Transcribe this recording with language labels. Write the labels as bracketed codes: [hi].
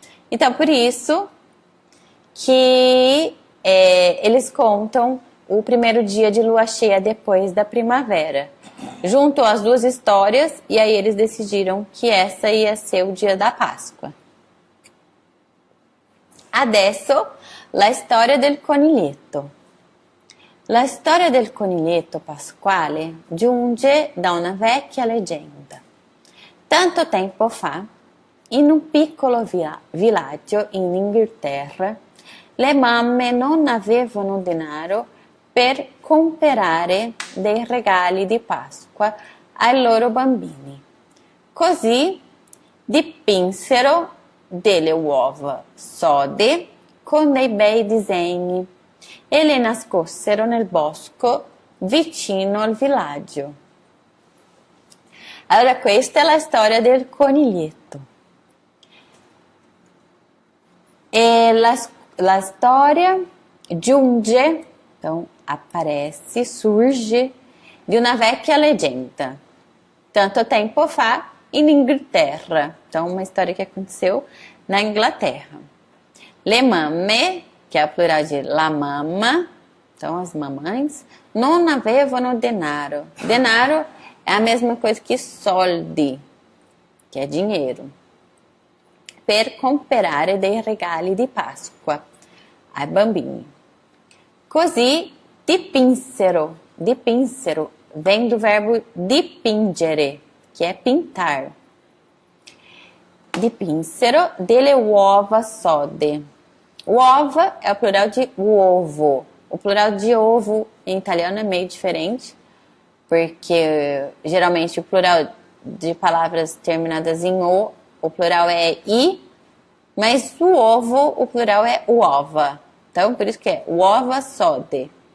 [pt] Então, por isso que eles contam o primeiro dia de lua cheia depois da primavera. Juntou as duas histórias e aí eles decidiram que essa ia ser o dia da Páscoa. [it] Adesso la storia del coniglietto. La storia del coniglietto pasquale giunge da una vecchia leggenda. Tanto tempo fa, in un piccolo villaggio in Inghilterra, le mamme non avevano denaro per comprare dei regali di Pasqua ai loro bambini. Così dipinsero delle uova sode con dei bei disegni e le nascosero nel bosco vicino al villaggio. Allora, questa è la storia del coniglietto. E la storia giunge, [pt] então aparece, surge de uma [it] vecchia leggenda. Tanto tempo fa in Inghilterra. [pt] Então, uma história que aconteceu na Inglaterra. Le mamme, que é o plural de la mamma, então as mamães, [it] non avevano denaro. [pt] Denaro é a mesma coisa que soldi, que é dinheiro. [it] Per comprare dei regali di Pasqua ai bambini. Così dipinsero [pt] vem do verbo dipingere, que é pintar. [it] Dipinsero delle uova sode. [pt] Uova é o plural de uovo. O plural de ovo em italiano é meio diferente, porque geralmente o plural de palavras terminadas em o plural é i, mas o ovo, o plural é uova. Então, por isso que é uova sode.